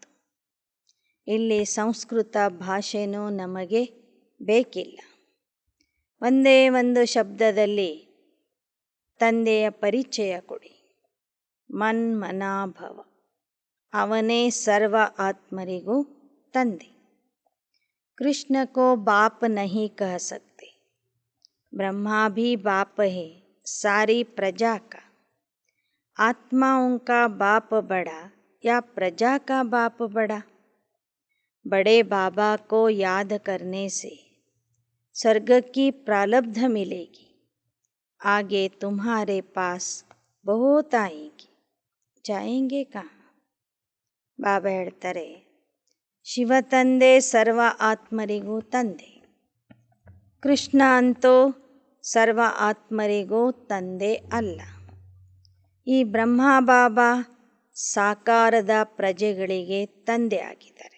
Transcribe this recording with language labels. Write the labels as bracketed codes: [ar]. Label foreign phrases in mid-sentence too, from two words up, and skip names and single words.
[kn] ಇಲ್ಲಿ ಸಂಸ್ಕೃತ ಭಾಷೆನೂ ನಮಗೆ ಬೇಕಿಲ್ಲ. ಒಂದೇ ಒಂದು ಶಬ್ದದಲ್ಲಿ ತಂದೆಯ ಪರಿಚಯ ಕೊಡಿ. [sa] ಮನ್ ಮನಾಭವ. [kn] ಅವನೇ ಸರ್ವ ಆತ್ಮರಿಗೂ ತಂದೆ. [hi] कृष्ण को बाप नहीं कह सकते. ब्रह्मा भी बाप है सारी प्रजा का. आत्माओं का बाप बड़ा या प्रजा का बाप बड़ा. बड़े बाबा को याद करने से स्वर्ग की प्रारब्ध मिलेगी. आगे तुम्हारे पास बहुत आएंगी. जाएंगे कहाँ? [kn] ಬಾಬಾ ಹೇಳ್ತಾರೆ, ಶಿವ ತಂದೆ ಸರ್ವ ಆತ್ಮರಿಗೂ ತಂದೆ. ಕೃಷ್ಣ ಅಂತೂ ಸರ್ವ ಆತ್ಮರಿಗೂ ತಂದೆ ಅಲ್ಲ. ಈ ಬ್ರಹ್ಮ ಬಾಬಾ ಸಾಕಾರದ ಪ್ರಜೆಗಳಿಗೆ ತಂದೆ ಆಗಿದ್ದಾರೆ.